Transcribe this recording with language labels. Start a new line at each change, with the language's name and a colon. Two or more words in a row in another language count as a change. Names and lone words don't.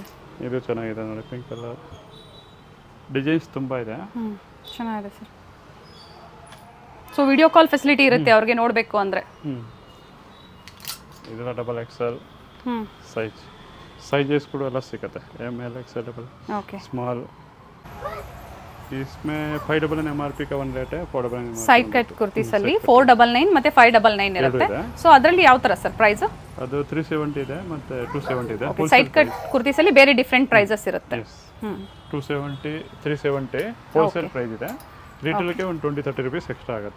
Kannada: ಇದು ಚೆನ್ನಾಗಿದೆ ನೋಡಿ,
English: pink colour.
Kannada: ಡಿಸೈನ್ಸ್ ತುಂಬ ಇದೆ. ಚೆನ್ನಾಗಿದೆ ಸರ್. ಸೊ
English: video call facility
Kannada: ಇರುತ್ತೆ ಅವ್ರಿಗೆ ನೋಡಬೇಕು ಅಂದರೆ. ಇದೆಲ್ಲ
English: double XL sizes
Kannada: ಕೂಡ ಎಲ್ಲ ಸಿಗುತ್ತೆ.
English: ML XL double, ओके,
Hindi: स्मॉल. इसमें 599 MRP का
English: one rate
Hindi: है. 499
English: side cut kurtis
Kannada: ಅಲ್ಲಿ 499 ಮತ್ತೆ 599 ಇರುತ್ತೆ. ಸೊ ಅದರಲ್ಲಿ ಯಾವ ತರ
English: sir price?
Kannada: ಅದು 370 ಇದೆ ಮತ್ತೆ 270 ಇದೆ.
English: side cut kurtis
Kannada: ಅಲ್ಲಿ ಬೇರೆ
English: different prices
Kannada: ಇರುತ್ತೆ. 270 370
English: wholesale price
Kannada: ಇದೆ. ರಿಟೇಲ್ ಗೆ ಒಂದು 20-30 ರೂಪಾಯಿ ಎಕ್ಸ್ಟ್ರಾ ಆಗುತ್ತೆ.